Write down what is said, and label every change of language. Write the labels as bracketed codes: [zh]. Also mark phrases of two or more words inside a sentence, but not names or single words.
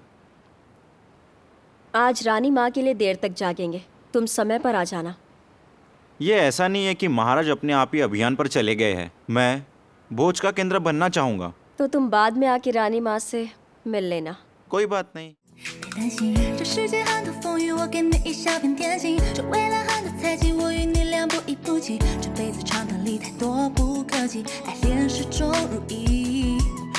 [hi] आज रानी माँ के लिए देर तक जागेंगे। तुम समय पर आ जाना। ये ऐसा नहीं है कि महाराज अपने आप ही अभियान पर चले गए हैं। मैं भोज का केंद्र बनना चाहूँगा। तो तुम बाद में आके रानी माँ से मिल लेना। कोई बात नहीं। [zh] 担心这世界很多风雨，我给你一小片天晴。这未来很多猜忌，我与你俩不离不弃。这辈子长短里太多不可及，爱恋始终如一。